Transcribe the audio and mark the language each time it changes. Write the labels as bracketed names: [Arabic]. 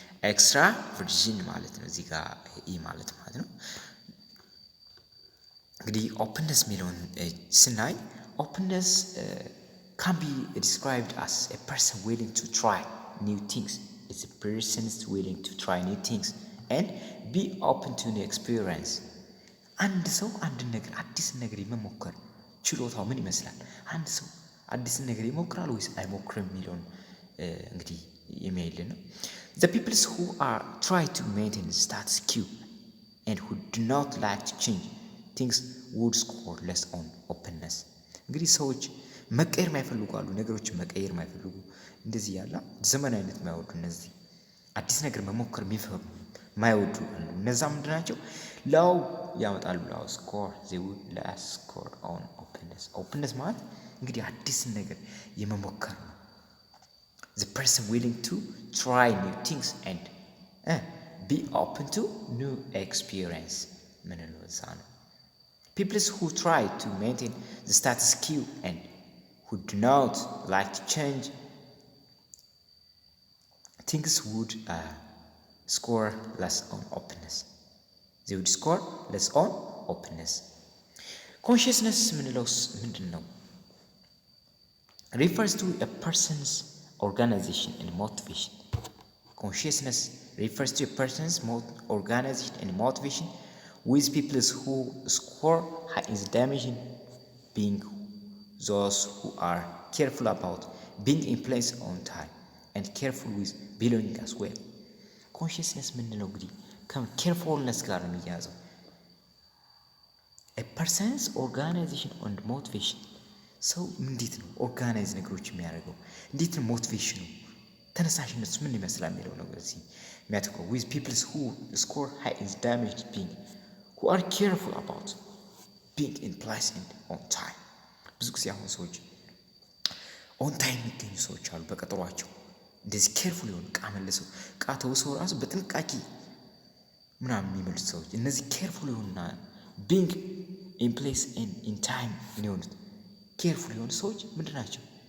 [Amharic] ኤክስትራቨርዥን ማለት ነው። እዚህ ጋር ኢ ማለት ነው። እንግዲህ ኦፕንነስ የሚለውን ስናይ ኦፕንነስ [English] can be described as a person willing to try new things. It's a person willing to try new things and be open to new experience. [Amharic] አንድ ሰው አንድ ነገር አዲስ ነገር የመሞከር ችሎታው ምን ይመስላል? አንድ ሰው አዲስ ነገር ይሞክራል ወይስ አይሞክርም የሚለውን እንግዲህ የሚያይልን ነው። [English] The people who are try to maintain status quo and who do not like to change things would score less on openness። [Amharic] እንግዲህ ሰዎች መቀየር ማይፈልጉ አሉ። ነገሮችን መቀየር ማይፈልጉ እንደዚህ ያለ ዘመናዊነት ማይወዱ እነዚህ አዲስ ነገር መሞከር ማይወዱ አሉ። እነዛ ምንድን ናቸው? ላው ያመጣሉ። ላው ስኮር [English] they will last score on openness። [Amharic] ኦፕንነስ ማለት እንግዲህ አዲስን ነገር የመሞከር ነው። [English] the person willing to try new things and be open to new experience [Amharic] ምን ነው እዛ ነው። [English] people who try to maintain the status quo and who do not like to change things would score less on openness. They would score less on openness. [Amharic] Consciousness ምንድን ነው? [English] refers to a person's organization and motivation. Consciousness refers to a person's organization and motivation with people who score high in the dimension being those who are careful about being in place on time and careful with belonging as well. Consciousness [Amharic] ምንድነው? እንግዲህ ከኬርፉልነስ ጋር ነው የሚያያዘው። [English] a person's organization and motivation [Amharic] ሰው እንዴት ነው ኦርጋናይዝ ነገሮች የሚያደርገው? እንዴት ነው ሞቲቬሽኑ ተነሳሽነቱ ምን ይመስላል የሚለው ነገር እዚህ የሚያተኩረው [English] with people who score high in the dimension being who are careful about being in place and on time. [Amharic] ብዙ ጊዜ አሁን ሰዎች ኦን ታይም የሚገኙ ሰዎች አሉ። በቀጠሯቸው እንደዚህ ኬርፉል የሆኑ ዕቃ መልሰው ዕቃ ተውሰው ራሱ በጥንቃቄ ምናምን የሚመልሱ ሰዎች እነዚህ ኬርፉል የሆኑና [English] ቢንግ ኢን ፕሌስ ኢን ታይም [Amharic] የሆኑት ኬርፉል የሆኑ ሰዎች ምንድን ናቸው?